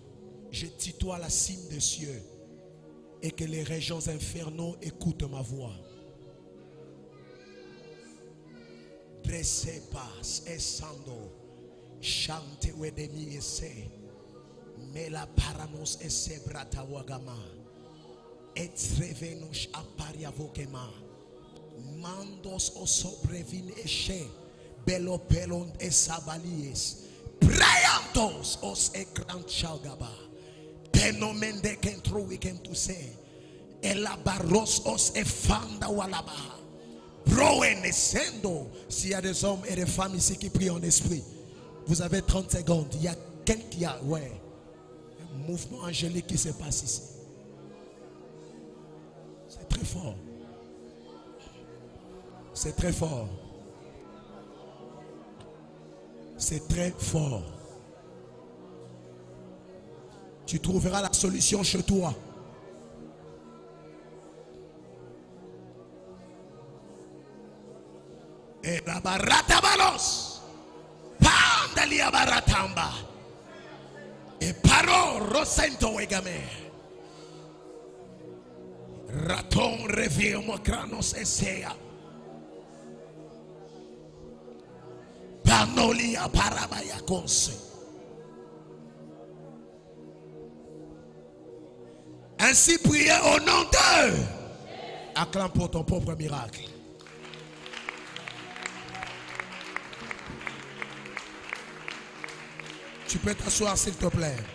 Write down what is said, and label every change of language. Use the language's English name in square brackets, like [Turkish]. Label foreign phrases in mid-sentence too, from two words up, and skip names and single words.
[French] Je tutoie la cime des cieux. Et que les régions infernaux écoutent ma voix. Dressez pas, esando, chante wedemi esse, mais la paramos esse brata wagama, et revenus aparia vokema, mandos o sobrevin eche, bello pelon esabalies, prayantos os ekran chagaba. Penomende kentro weekend to say elabaros os efanda walaba proenesendo. S'il y a des hommes et des femmes ici qui prient en esprit, vous avez 30 secondes. Il y a quelqu'un qui a un mouvement angélique qui se passe ici. C'est très fort. C'est très fort. C'est très fort. Tu trouveras la solution chez toi. Et la barata balos. Pandalia baratamba. Et paro rosento wegame. Raton revire mo kranos esea. Panolia parabaya konse. Ainsi priez au nom d'eux. Acclame pour ton propre miracle. Tu peux t'asseoir s'il te plaît.